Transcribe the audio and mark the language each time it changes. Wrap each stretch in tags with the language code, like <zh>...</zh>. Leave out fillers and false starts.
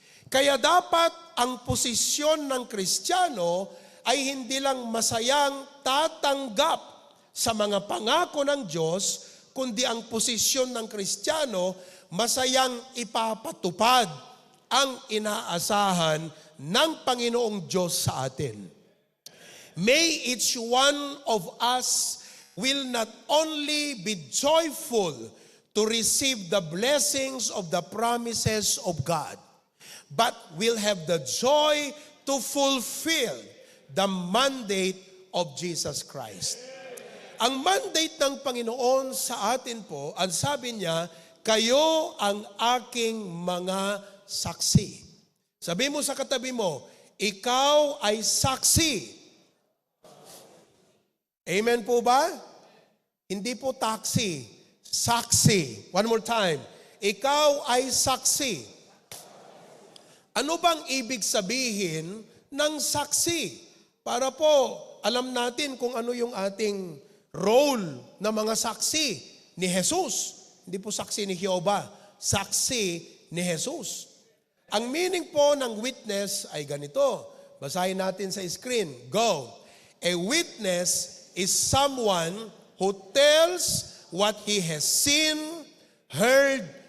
<tl>Kaya dapat ang posisyon ng Kristiyano ay hindi lang masayang tatanggap sa mga pangako ng Diyos, kundi ang posisyon ng Kristiyano masayang ipapatupad ang inaasahan ng Panginoong Diyos sa atin.</tl> <en>May each one of us will not only be joyful to receive the blessings of the promises of God, but will have the joy to fulfill the mandate of Jesus Christ.</en> <tl>Ang mandate ng Panginoon sa atin po, ang sabi niya, kayo ang aking mga saksi. Sabi mo sa katabi mo, ikaw ay saksi. Amen po ba? Hindi po taxi, saksi.</tl> <en>One more time.</en> <tl>Ikaw ay saksi. Ano bang ibig sabihin ng saksi? Para po alam natin kung ano yung ating role na mga saksi ni Jesus. Hindi po saksi ni Jehovah, saksi ni Jesus. Ang meaning po ng witness ay ganito. Basahin natin sa screen. Go.</tl> <en>A witness is someone who tells what he has seen, heard,</en>